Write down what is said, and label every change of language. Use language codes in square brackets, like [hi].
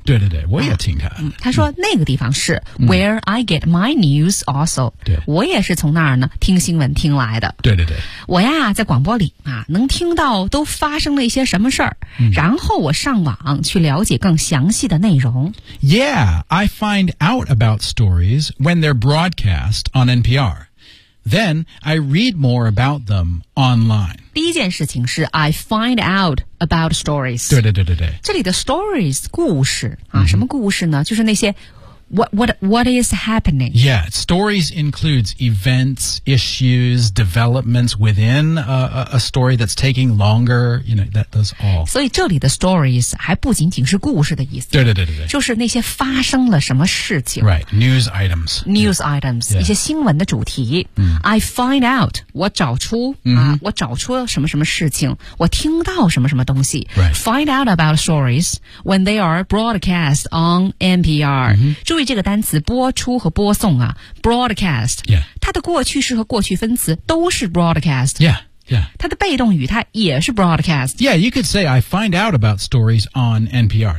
[zh] 对对对，我也听他。他说那个地方是、 [en] where I get my news, also. [zh] 对，我也是从那儿呢听新闻听来的。对对对。我呀在广播里啊能听到都发生了一些什么事儿、然后我上网去了解更详细的内容。 [en] Yeah, I find out about stories when they're broadcast on NPR. Then I read more about them online. [zh] 第一件事情是 [en] I find out about stories. [zh] 对对对对对。这里的 stories, 故事啊、mm-hmm. 什么故事呢，就是那些 [en] What is happening? Yeah, stories includes events, issues, developments within a story that's taking longer. You know, that does all. [zh] 所以这里的 stories 还不仅仅是故事的意思。对对对对对。就是那些发生了什么事情。 [en] Right, news items. News、yeah. items,、 yeah. [zh] 一些新闻的主题。 [en] I find out, [zh] 我找出、 mm-hmm. 啊、我找出什么什么事情，我听到什么什么东西。 [en] Right. Find out about stories when they are broadcast on NPR.、 Mm-hmm. [zh] 注意这个单词播出和播送啊 broadcast、 yeah. 它的过去式和过去分词都是 broadcast、 [en] yeah. Yeah. [zh] 它的被动语它也是 broadcast. [en] Yeah, you could say I find out about stories on NPR.